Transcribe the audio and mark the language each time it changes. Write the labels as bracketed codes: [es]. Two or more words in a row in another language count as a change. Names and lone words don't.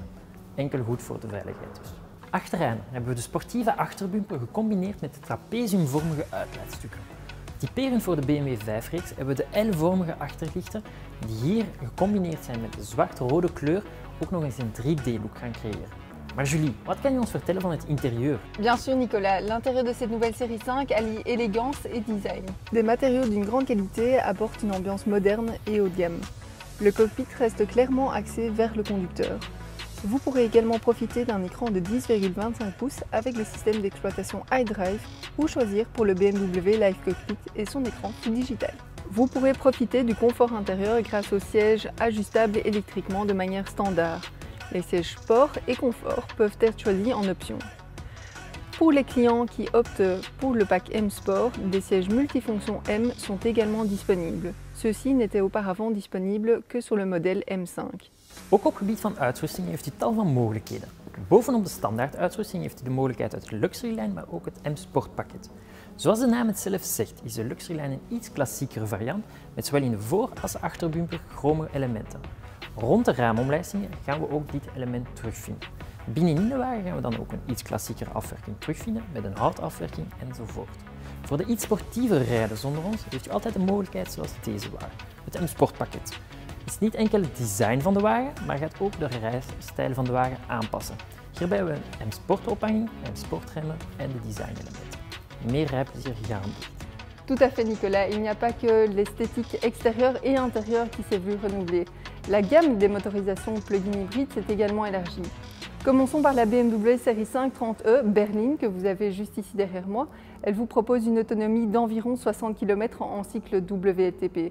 [nl] Enkel goed voor de veiligheid dus. Achteraan hebben we de sportieve achterbumper gecombineerd met de trapeziumvormige uitlaatstukken. Typerend voor de BMW 5-reeks hebben we de L-vormige achterlichten die hier gecombineerd zijn met de zwart-rode kleur ook nog eens een 3D-look gaan creëren. Maar Julie, wat kan je ons vertellen van het interieur? [fr] Bien sûr Nicolas, l'intérieur de cette nouvelle série 5 allie élégance et design. Des matériaux d'une grande qualité apportent une ambiance moderne et haut de gamme. Le cockpit reste clairement axé vers le conducteur. Vous pourrez également profiter d'un écran de 10,25 pouces avec le système d'exploitation iDrive ou choisir pour le BMW Live Cockpit et son écran digital. Vous pourrez profiter du confort intérieur grâce aux sièges ajustables électriquement de manière standard. Les sièges sport et confort peuvent être choisis en option. Pour les clients qui optent pour le pack M Sport, des sièges multifonctions M sont également disponibles. Ceux-ci n'étaient auparavant disponibles que sur le modèle M5. [nl] Ook op gebied van uitrusting heeft u tal van mogelijkheden. Bovenop de standaard uitrusting heeft u de mogelijkheid uit de Luxury-lijn, maar ook het M-Sport pakket. Zoals de naam het zelf zegt, is de Luxury-lijn een iets klassiekere variant met zowel in de voor- als de achterbumper chrome elementen. Rond de raamomlijstingen gaan we ook dit element terugvinden. Binnenin de wagen gaan we dan ook een iets klassiekere afwerking terugvinden met een houtafwerking enzovoort. Voor de iets sportiever rijden zonder ons heeft u altijd een mogelijkheid zoals deze wagen, het M-Sport pakket. Het is niet enkel het design van de wagen, maar gaat ook de rijstijl van de wagen aanpassen. Hierbij hebben we een M-Sport ophanging, M-Sport-remmen en de designelementen. Meer rijplezier gegarandeerd. [fr] Tout à fait Nicolas, il n'y a pas que l'esthétique extérieure et intérieure qui s'est vue renouveler. La gamme des motorisations plug-in hybrides s'est également élargie. Commençons par la BMW série 5 30e berline que vous avez juste ici derrière moi. Elle vous propose une autonomie d'environ 60 km en cycle WLTP.